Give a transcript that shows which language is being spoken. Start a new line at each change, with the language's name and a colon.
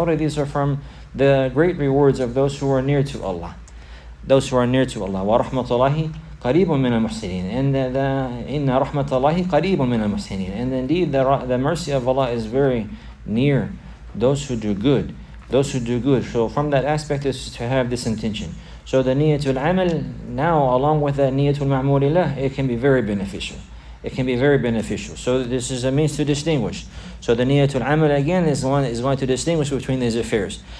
English: All of these are from the great rewards of those who are near to Allah. Those who are near to Allah.
Arabic: وَرَحْمَةُ اللَّهِ قَرِيبٌ مِنَ الْمُحْسِنِينَ. And إِنَّ رَحْمَةَ اللَّهِ قَرِيبٌ مِنَ الْمُحْسِنِينَ.
English: And indeed, the mercy of Allah is very near those who do good. Those who do good. So from that aspect is to have this intention. So the niyatul amal, now along with the niyatul ma'mulillah, it can be very beneficial. It can be very beneficial. So this is a means to distinguish. So the niyatul amal again is going to distinguish between these affairs.